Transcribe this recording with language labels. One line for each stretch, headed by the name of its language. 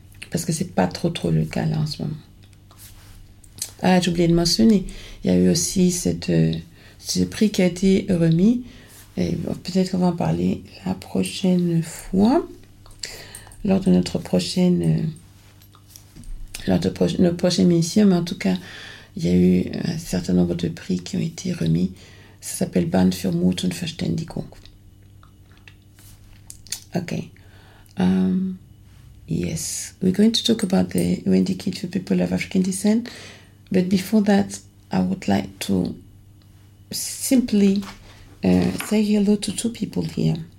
French: Parce que c'est pas trop le cas là en ce moment. Ah, j'ai oublié de mentionner, il y a eu aussi ce prix qui a été remis. Et peut-être qu'on va en parler la prochaine fois, lors de notre prochaine, notre prochaine émission. Mais en tout cas, il y a eu un certain nombre de prix qui ont été remis. Ça s'appelle Band für Mut und Verständigung. OK.
English: Yes. We're going to talk about the UN Decade for People of African Descent. But before that, I would like to simply say hello to two people here.